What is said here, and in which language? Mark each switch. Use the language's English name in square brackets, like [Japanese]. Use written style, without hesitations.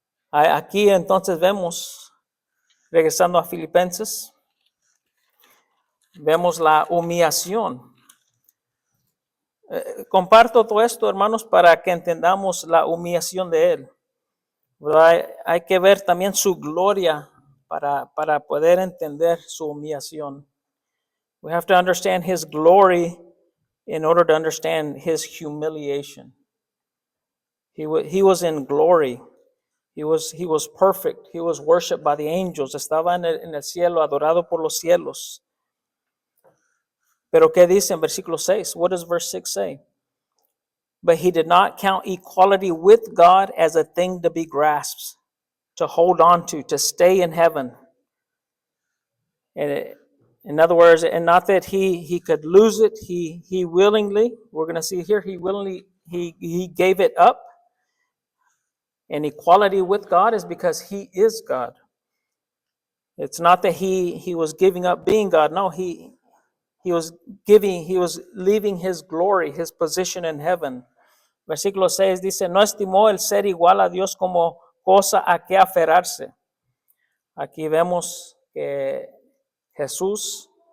[Spanish] Aquí entonces vemos, regresando a Filipenses, vemos la humillación. Comparto todo esto, hermanos, para que entendamos la humillación de Él. ¿Verdad? Hay que ver también su gloria para poder entender su humillación. [English] We have to understand His glory in order to understand His humiliation. He was in glory. He was perfect. He was worshipped by the angels. [Spanish] Estaba en el cielo, adorado por los cielos. Pero ¿qué dice en versículo 6? [English] What does verse 6 say? But he did not count equality with God as a thing to be grasped, to hold on to stay in heaven. And in other words, and not that he could lose it, he willingly, we're going to see here, he gave it up. And equality with God is because he is God. It's not that he was giving up being God. No, he was leaving his glory, his position in heaven. [Spanish] Versículo 6 dice, no estimó el ser igual a Dios como cosa a que aferrarse. Aquí vemos que Jesús